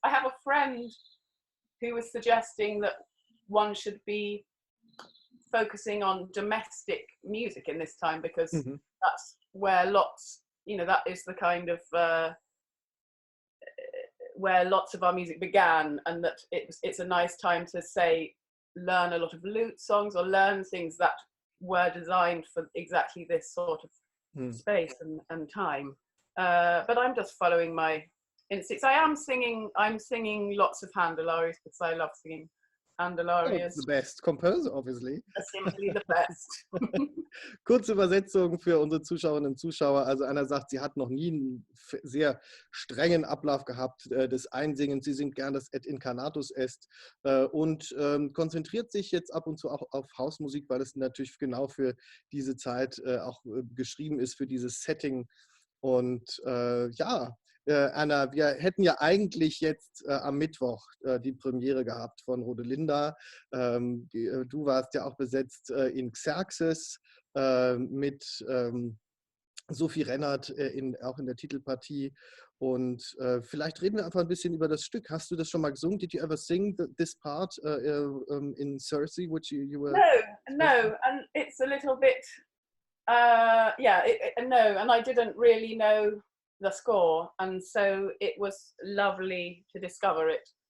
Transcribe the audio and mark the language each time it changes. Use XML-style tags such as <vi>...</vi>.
<en>I have a friend who was suggesting that one should be focusing on domestic music in this time because that's where that is the kind of where lots of our music began, and that it's a nice time to learn a lot of lute songs or learn things that were designed for exactly this sort of space and time. But I'm just following my instincts. I'm singing lots of Händel arias because I love singing Händel arias. The best composer, obviously. Simply the best.</en> <de>Kurze Übersetzung für unsere Zuschauerinnen und Zuschauer. Also Anna sagt, sie hat noch nie einen sehr strengen Ablauf gehabt des Einsingens. Sie singt gern das Et incarnatus est und konzentriert sich jetzt ab und zu auch auf Hausmusik, weil es natürlich genau für diese Zeit auch geschrieben ist, für dieses Setting. Und Anna, wir hätten ja eigentlich jetzt am Mittwoch die Premiere gehabt von Rodelinda. Du warst ja auch besetzt in Xerxes mit Sophie Rennert auch in der Titelpartie. Und vielleicht reden wir einfach ein bisschen über das Stück. Hast du das schon mal gesungen?</de> <en>Did you ever sing this part in Circe, which you were? No, and it's a little bit, no, and I didn't really know the score, and so it was lovely to discover it.</en>